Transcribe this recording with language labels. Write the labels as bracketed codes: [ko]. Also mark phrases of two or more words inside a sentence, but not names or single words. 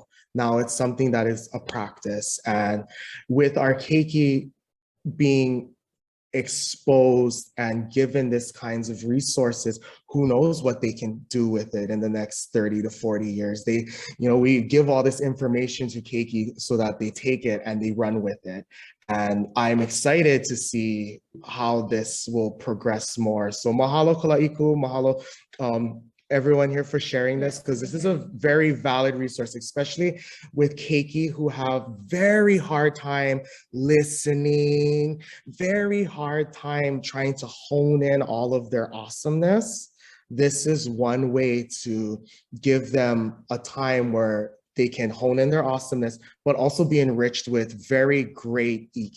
[en] Now it's something that is a practice. And with our keiki being exposed and given this kinds of resources, who knows what they can do with it in the next 30 to 40 years. We give all this information to keiki so that they take it and they run with it. And I'm excited to see how this will progress more. So mahalo Kalaiku, mahalo everyone here for sharing this, because this is a very valid resource, especially with keiki who have very hard time listening, very hard time trying to hone in all of their awesomeness. This is one way to give them a time where they can hone in their awesomeness, but also be enriched with very great ike.